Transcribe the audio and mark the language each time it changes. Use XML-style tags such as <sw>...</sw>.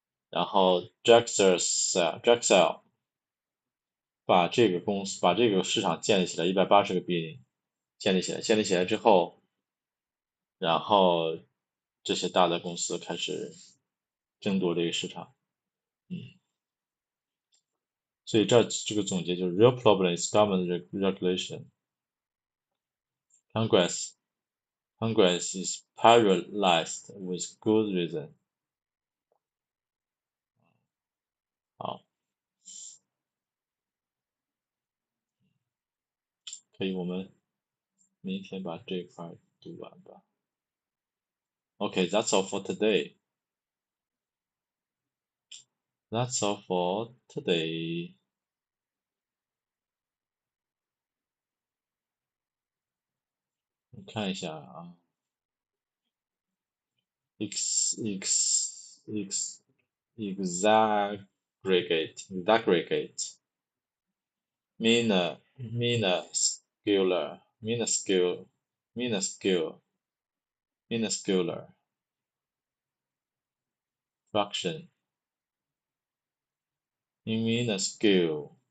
<zh>然后 JEKYLL 把这个市场建立起来180个 billion 建立起来之后，然后这些大的公司开始争夺这个市场，所以这个总结就是 real problem is government regulation.</zh> <en>Congress is paralyzed with good reason.</en> <zh>好，可以我们明天把这块读完吧。</zh> <en>Okay, that's all for today. That's all for today. 我看一下啊 exaggerate, minuscular, fraction, minuscule,</en>